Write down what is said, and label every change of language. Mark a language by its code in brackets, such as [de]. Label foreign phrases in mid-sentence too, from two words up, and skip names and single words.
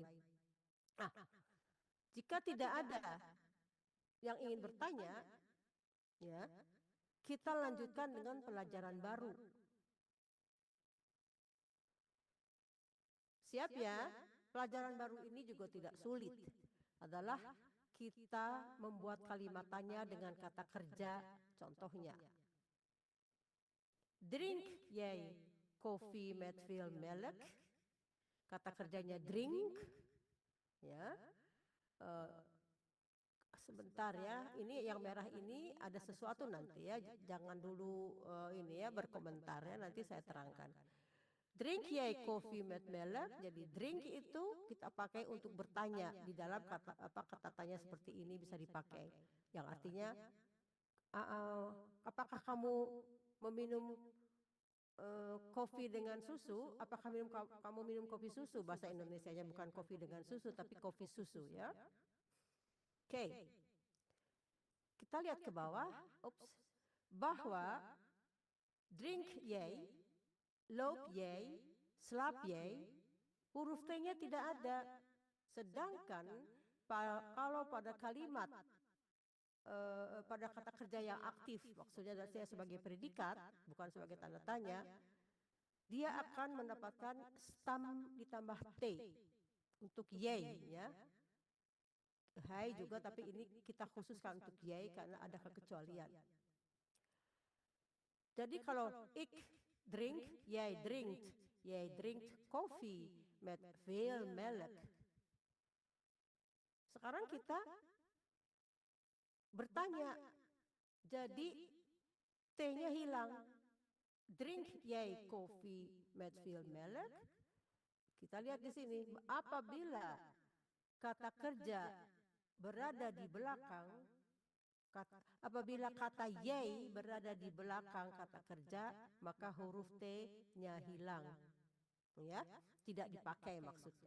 [id] Nah, jika tidak ada yang ingin bertanya, ya, kita lanjutkan dengan pelajaran baru. Siap ya? Pelajaran baru ini juga tidak sulit. Adalah kita membuat kalimatannya dengan kata kerja, contohnya. [nl] Drink jij koffie met veel melk? [id] Kata kerjanya drink. Ya. Sebentar ya, ini yang merah ini ada sesuatu nanti ya. Jangan dulu ini ya berkomentar ya, nanti saya terangkan. [nl] Drink jij koffie met melk? [id] Jadi drink itu kita pakai untuk bertanya di dalam kata tanya seperti ini bisa dipakai. Yang artinya apakah kamu meminum kopi dengan susu? Apakah kamu minum kopi susu? Bahasa Indonesianya bukan kopi dengan susu tapi kopi susu ya. Oke. Kita lihat ke bawah. [nl] Bahwa drink jij, loop jij, slaap jij, [id] huruf T-nya tidak ada. Sedangkan kalau pada kalimat, pada kata kerja yang aktif, maksudnya saya sebagai predikat, bukan sebagai tanda tanya, dia akan mendapatkan stam ditambah T untuk jij ya. Hai juga, tapi ini kita khususkan untuk jij karena ada kekecualian. Jadi kalau [nl] ik drink, jij drinkt koffie met veel melk. [id] Sekarang kita bertanya, jadi T-nya hilang. [nl] Drink jij koffie met veel melk? [id] Kita lihat di sini, apabila kata kerja berada di belakang, apabila kata jij berada di belakang kata kerja, maka huruf T-nya hilang. Ya, tidak dipakai maksudnya.